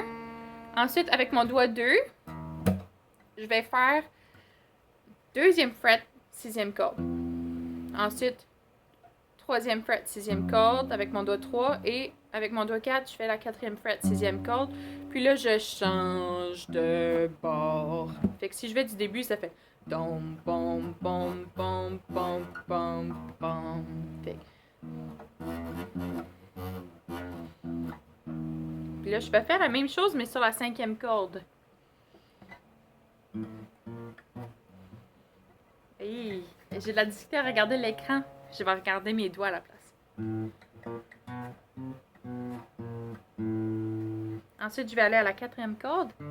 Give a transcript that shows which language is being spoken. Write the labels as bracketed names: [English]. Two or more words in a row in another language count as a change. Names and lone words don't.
[French] Ensuite, avec mon doigt 2, je vais faire deuxième fret, sixième corde. Ensuite, troisième fret, sixième corde avec mon doigt 3. Et avec mon doigt 4, je fais la quatrième fret, sixième corde. Puis là, je change de bord. Fait que si je vais du début, ça fait dom, bom, bom, bom, bom, bom, bom. Fait que... Puis là, je vais faire la même chose, mais sur la cinquième corde. Hey, j'ai de la difficulté à regarder l'écran. Je vais regarder mes doigts à la place. Ensuite, je vais aller à la quatrième corde.